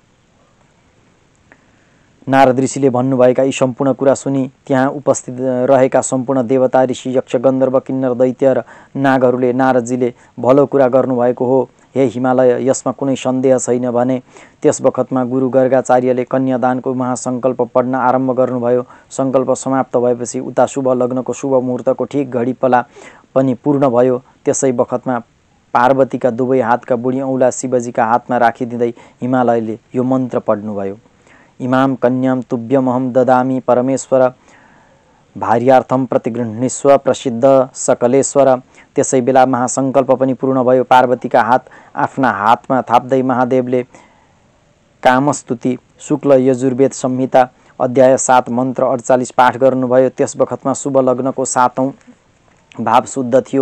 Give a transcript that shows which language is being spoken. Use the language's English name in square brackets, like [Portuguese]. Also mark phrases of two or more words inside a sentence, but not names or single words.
[Nepali] नारद ऋषिले भन्नुभएका यी सम्पूर्ण कुरा सुनि त्यहाँ उपस्थित रहेका सम्पूर्ण देवता, ऋषि, यक्ष, गन्धर्व, किन्नर, दैत्य र नागहरूले नारदजीले भलो कुरा गर्नुभएको हो, हे हिमालय, यसमा कुनै सन्देह छैन भने त्यस बखतमा गुरु गर्गाचार्यले कन्यादानको महासङ्कल्प पढ्न आरम्भ गर्नुभयो। सङ्कल्प समाप्त भएपछि उता शुभ लग्नको शुभ मुहुर्तको ठिक घडीपला पनि पूर्ण भयो। त्यसै बखतमा पार्वतीका दुवै हातका बुढी औँला शिवजीका हातमा राखिदिँदै हिमालयले यो मन्त्र पढ्नुभयो, [Sanskrit] इमाम कन्याम तुभ्यमहम ददामि परमेश्वर भार्यार्थम प्रतिगृह्णीस्व प्रसिद्ध सकलेश्वर। [Nepali] त्यसै बेला महासङ्कल्प पनि पूर्ण भयो। पार्वतीका हात आफ्ना हातमा थाप्दै महादेवले कामस्तुति शुक्ल यजुर्वेद संहिता अध्याय 7 मन्त्र 48 पाठ गर्नुभयो। त्यस बखतमा शुभ लग्नको 7औं भाव शुद्ध थियो।